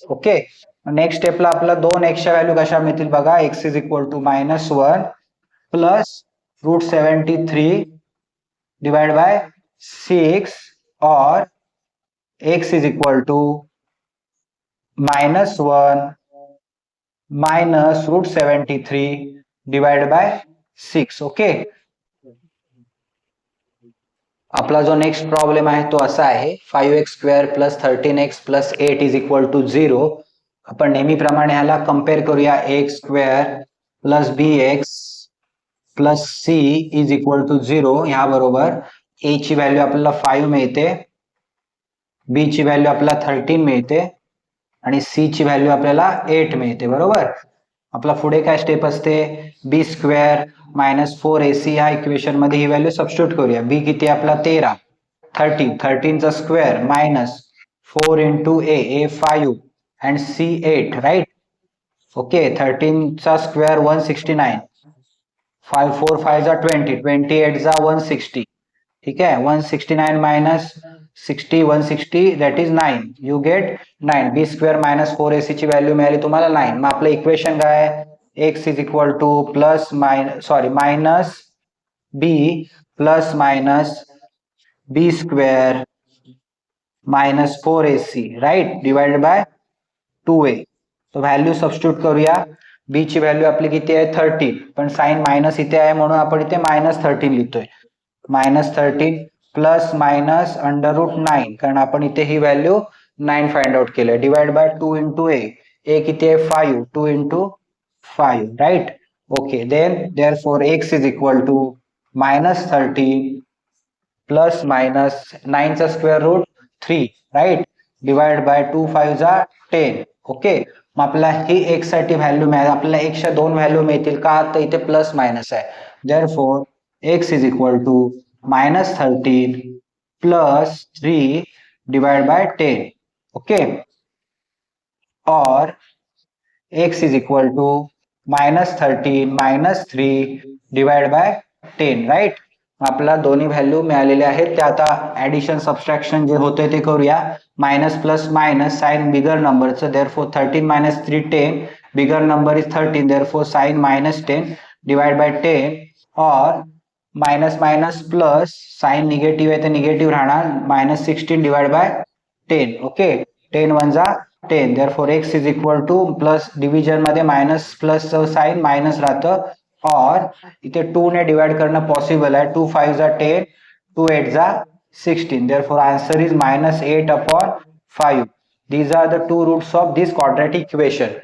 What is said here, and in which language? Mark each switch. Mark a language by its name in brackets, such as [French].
[Marathi] Okay, next स्टेपला आपला 2x च्या व्हॅल्यू कशा मिळतील बघा, [English] x is equal to -1 plus √73 divide by 6, [Marathi] और x is equal to -1 minus √73 divide by 6. Okay, आपला जो नेक्स्ट प्रॉब्लेम आहे तो असा आहे, 5x² plus 13x plus 8 is equal to 0. आपण नेहमीप्रमाणे ह्याला कम्पेअर करूया. [English] X square plus b x plus c is equal to 0. [Marathi] ह्या बरोबर ए ची व्हॅल्यू आपल्याला 5 मिळते, बी ची व्हॅल्यू आपल्याला 13 मिळते आणि सी ची व्हॅल्यू आपल्याला 8 मिळते. बरोबर. आपला पुढे काय स्टेप असते, बी स्क्वेअर मायनस 4ac ह्या इक्वेशन मध्ये ही व्हॅल्यू सबस्टिट्यूट करूया. बी किती आपला 13, 13 चा square minus 4 into A 5 and C 8. Right. Okay. 13 चा स्क्वेअर 169, 5 4 5 जा 20, 28 जा 160. ठीक आहे. [English] 169 minus 60, 160 that is 9. You get 9. [Marathi] B square minus 4ac ची व्हॅल्यू मिळाली तुम्हाला 9. मग आपलं इक्वेशन काय, [English] X is equal to plus minus b plus minus b square minus 4ac right divided by 2a. [Marathi] तो व्हॅल्यू सबस्टिट्यूट करूया. बी ची व्हॅल्यू आपली किती आहे 13, पण साइन मायनस इथे आहे म्हणून आपण इथे मायनस 13 लिहितोय. Minus 13 plus minus under route 9, कारण आपण इथे ही व्हॅल्यू 9 फाइंड आउट केलं. [English] divide by 2 into a [Marathi] किती आहे [English] 5, 2 into 5. Right. Okay. Therefore x is equal to minus 13 plus minus 9 चा square root 3. Right. Divide by 2 5 जा 10. Okay. [Marathi] मग आपल्याला ही एक्स साठी व्हॅल्यू मिळाली. आपल्याला एक्सच्या 2 व्हॅल्यू मिळतील का, तर इथे प्लस मायनस आहे. [English] Therefore x is equal to minus 13 plus 3 divide by 10. Okay. और x is equal to minus 13 minus 3 divide by 10. Right. [Marathi] आपल्याला दोन्ही व्हॅल्यू मिळालेले आहेत. ते आता ऍडिशन सबस्ट्रॅक्शन जे होते ते करूया. [English] Minus plus minus sign bigger नंबरचं. Therefore 13 minus 3 10, bigger number is 13, therefore sign minus 10 divide by 10. [Marathi] Or minus minus plus, sign negative आहे तर निगेटिव्ह राहणार, मायनस 16 डिवाइड बाय 10. ओके. 10 1 जा 10. [English] therefore x is equal to plus division [Marathi] मध्ये [English] Minus plus sign minus राहतं. [Marathi] और इथे 2 ने divide करणं पॉसिबल आहे. 2 5 जा 10, 2 8 जा 16. [English] Therefore answer is minus 8 upon 5. These are the two roots of this quadratic equation.